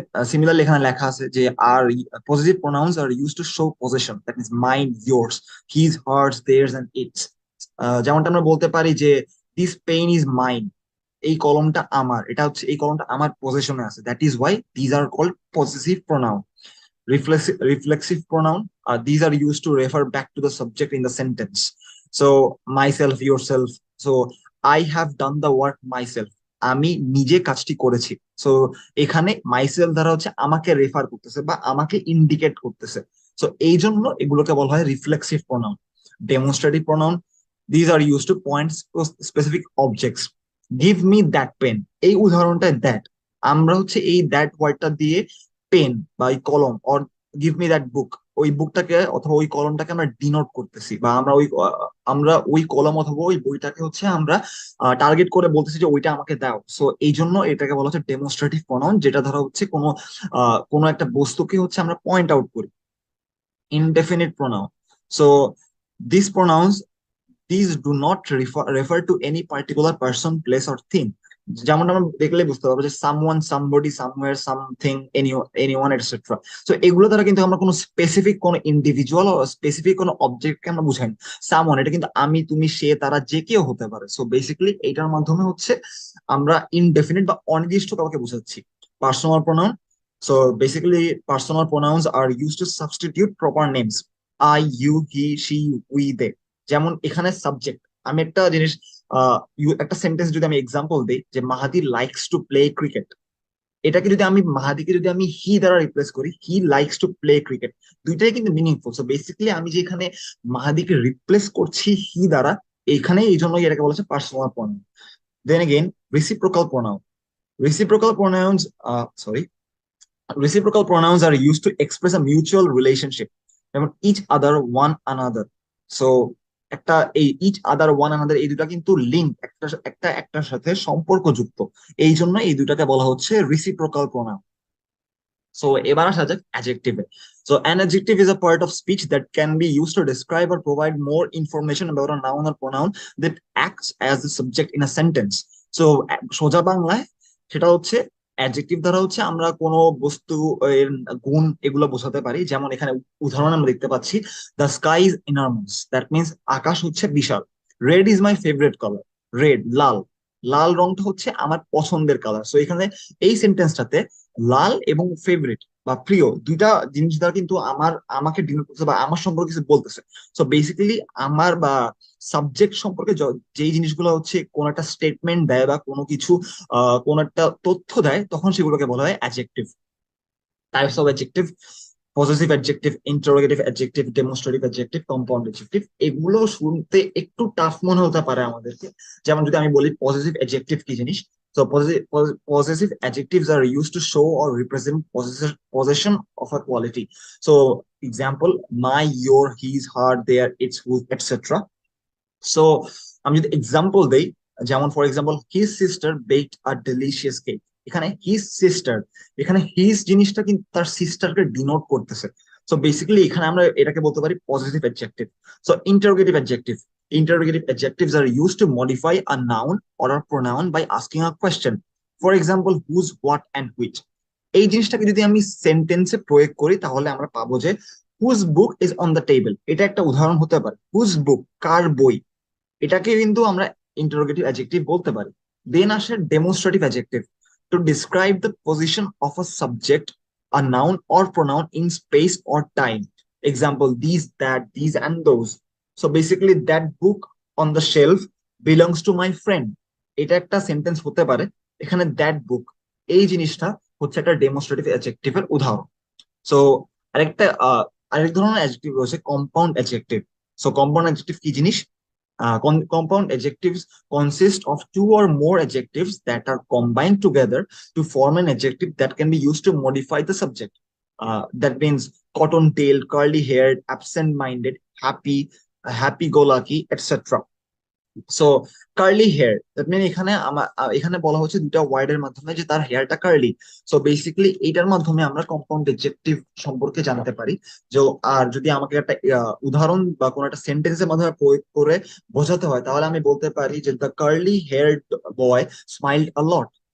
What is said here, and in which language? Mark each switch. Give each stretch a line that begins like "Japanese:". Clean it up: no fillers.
English: Similarly এখানে লেখা আছে যে আর possessive pronouns are use to show possession, that means mine, yours, his, hers, theirs and its.
Bangla: যেমনটা আমরা বলতে পারি যে
English: this pen is mine,
Bangla: এই কলমটা আমার, এটা হচ্ছে এই কলমটা আমার পজেশনে আছে,
English: That is why these are called possessive pronoun. Reflexive pronoun, these are used to refer back to the subject in the sentence. So myself, yourself. So I have done the work myself,
Bangla: আমি নিজে কাজটি করেছি। So এখানে myself দ্বারা হচ্ছে আমাকে refer করতেছে বা আমাকে ইন্ডিকেট করতেছে।
English: so
Bangla: এই জন্য এগুলোকে বলা হয়
English: Reflexive pronoun. Demonstrative pronoun, these are use to point specific objects. Give me that pen,
Bangla: এই উদাহরণটায় দ্যাট, আমরা হচ্ছে এই দ্যাট ওয়ার্ডটা দিয়ে পেন বা এই কলম,
English: or give me that book,
Bangla: ওই বুকটাকে অথবা ওই কলমটাকে আমরা ডিনোট করতেছি, বা আমরা ওই কলম অথবা ওই বইটাকে হচ্ছে আমরা টার্গেট করে বলতেছি যে ওইটা আমাকে দাও। সো এই জন্য এটাকে বলা হচ্ছে ডেমনস্ট্রেটিভ প্রোনাউন, যেটা ধরা হচ্ছে কোনো একটা বস্তুকে হচ্ছে আমরা পয়েন্ট আউট করি।
English: Indefinite pronoun, so these pronouns, these do not refer to any particular person, place or thing।
Bangla: যেমন আমরা দেখলে বুঝতে পারবো যে someone, somebody, somewhere, something, anyone etcetera. So এগুলো দ্বারা কিন্তু আমরা কোনো স্পেসিফিক কোনো ইন্ডিভিজুয়াল ও স্পেসিফিক কোনো অবজেক্টকে আমরা বুঝাই না। সামওয়ান এটা কিন্তু আমি, তুমি, সে, তারা, যে কেউ হতে পারে। সো বেসিক্যালি এইটার মাধ্যমে হচ্ছে আমরা ইনডেফিনিট বা অনির্দিষ্ট কাউকে বোঝাচ্ছি।
English: Personal pronoun, so basically personal pronouns are use to substitute proper names, I, you, he, she, we, they.
Bangla: যেমন এখানে সাবজেক্ট, আমি একটা জিনিস একটা সেন্টেন্স যদি আমি এক্সাম্পল দিই যে
English: Mahadi likes to play cricket,
Bangla: এটাকে যদি আমি মাহাদিকে যদি আমি হি দ্বারা রিপ্লেস করি,
English: he likes to play cricket,
Bangla: দুইটাই কিন্তু মিনিংফুল। সো বেসিক্যালি আমি যে এখানে মাহাদিকে রিপ্লেস করছি হি দ্বারা, এইখানে এই জন্য এটাকে বলা হচ্ছে personal pronoun.
English: Then again reciprocal pronoun, reciprocal pronouns, sorry, reciprocal pronouns are used to express a mutual relationship, যেমন each other, one another.
Bangla: So একটা এই each other, one another এই দুটা কিন্তু লিঙ্ক, একটা একটা একটার সাথে সম্পর্কযুক্ত। এই জন্য এই দুটাকে বলা হচ্ছে রিসিপ্রোকাল প্রোনাউন। সো এবার আসা যাক অ্যাডজেক্টিভে।
English: So an adjective is a part of speech that can be used to describe or provide more information about a noun or pronoun that acts as the subject in a sentence.
Bangla: So সোজা বাংলায় সেটা হচ্ছে adjective দ্বারা হচ্ছে আমরা কোনো বস্তু এর গুণ এগুলো বোঝাতে পারি। যেমন এখানে উদাহরণ আমরা দেখতে পাচ্ছি,
English: the sky is enormous,
Bangla: that means আকাশ হচ্ছে বিশাল।
English: red is my favourite colour,
Bangla: red লাল, লাল রংটা হচ্ছে আমার পছন্দের কালার। সো এখানে এই সেন্টেন্সটাতে লাল এবং ফেভারিট বা প্রিয় দুইটা জিনিস দ্বারা কিন্তু আমাকে ডিনোট করতেছে বা আমার সম্পর্কে কিছু বলতেছে। সো বেসিক্যালি আমার বা সাবজেক্ট সম্পর্কে যেই জিনিসগুলো হচ্ছে কোন একটা স্টেটমেন্ট দেয় বা কোনো কিছু কোন একটা তথ্য দেয়, তখন সেগুলোকে বলা হয় adjective. Types of adjective: positive adjective, interrogative adjective, demonstrative adjective, compound adjective. এগুলো শুনতে একটু টাফ মনে হতে পারে আমাদেরকে। যেমন যদি আমি বলি পজিটিভ অ্যাডজেক্টিভ কি জিনিস,
English: so possessive adjectives are used to show or represent possession of a quality. So example, my, your, his, her, their, its, whose, etc. So
Bangla: আমি যদি এক্সাম্পল দেই, যেমন
English: For example his sister baked a delicious cake.
Bangla: এখানে his sister, এখানে his জিনিসটা কিন্তু তার সিস্টারকে denote করতেছে। সো বেসিক্যালি এখানে আমরা এটাকে বলতে পারি positive adjective.
English: So interrogative adjective, interrogative adjectives are used to modify a noun or a pronoun by asking a question. For example, whose, what and which।
Bangla: এই জিনিসটাকে যদি আমি সেন্টেন্সে প্রয়োগ করি তাহলে আমরা পাবো যে
English: whose book is on the table,
Bangla: এটা একটা উদাহরণ হতে পারে। হুজ বুক, কার বই, এটাকে কিন্তু আমরা ইন্টারোগেটিভ অ্যাডজেক্টিভ বলতে পারি।
English: Then আসে demonstrative adjective, to describe the position of a subject, a noun or pronoun in space or time. Example, this, that, this and those. So basically that book on the shelf, belongs to my friend,
Bangla: এটা একটা sentence হতে পারে। এখানে that বুক, এই জিনিসটা হচ্ছে একটা demonstrative অ্যাডজেক্টিভের উদাহরণ। সো আরেকটা আরেক ধরনের অ্যাডজেক্টিভ রয়েছে compound adjective. So compound adjective কি জিনিস?
English: Compound adjectives consist of two or more adjectives that are combined together to form an adjective that can be used to modify the subject. That means cotton-tailed, curly-haired, absent-minded, happy, happy-go-lucky, etc.
Bangla: So curly hair, that mean এখানে এখানে বলা হচ্ছে দুটা ওয়ার্ডের মাধ্যমে যে তার হেয়ারটা curly. So basically এইটার মাধ্যমে আমরা কম্পাউন্ড এডজেক্টিভ সম্পর্কে জানতে পারি। যে আর যদি আমাকে একটা উদাহরণ বা কোনো একটা সেন্টেন্সের মাধ্যমে প্রয়োগ করে বোঝাতে হয়, তাহলে আমি বলতে পারি যে
English: The curly haired boy smiled a lot.